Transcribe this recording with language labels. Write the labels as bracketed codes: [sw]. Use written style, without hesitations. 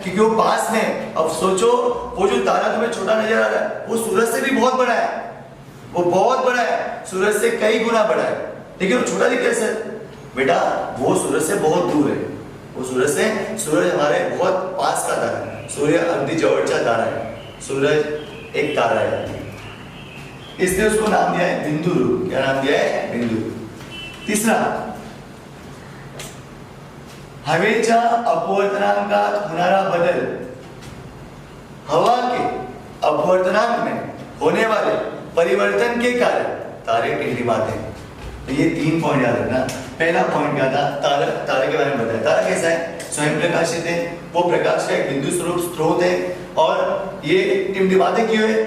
[hi] क्योंकि वो पास में. अब सोचो, वो जो तारा तुम्हें छोटा नजर आ रहा है वो सूरज से भी बहुत बड़ा है, वो बहुत बड़ा है, सूरज से कई गुना बड़ा है, लेकिन वो छोटा दिखता है. सर बेटा, वो सूरज से बहुत दूर है. वो सूरज हमारे बहुत पास का तारा है. [mr] सूर्य अगदी जवळचा तारा [hi] है. सूरज एक तारा है, इसलिए उसको नाम दिया है बिंदु रूप. क्या नाम दिया है? बिंदु. [mr] तीसरा, हवेच्या अपवर्तनांकात होणारा बदल. [hi] हवा के अपवर्तनांक में होने वाले परिवर्तन के कारण तारे टिमटिमाते हैं. तो ये 3 पॉइंट याद रखना. पहला पॉइंट क्या था? तारे के बारे में बताया. तारा कैसा है? स्वयं प्रकाशित है, वो प्रकाश का एक बिंदु स्वरूप स्रोत है, और ये टिमटिमाते क्यों है?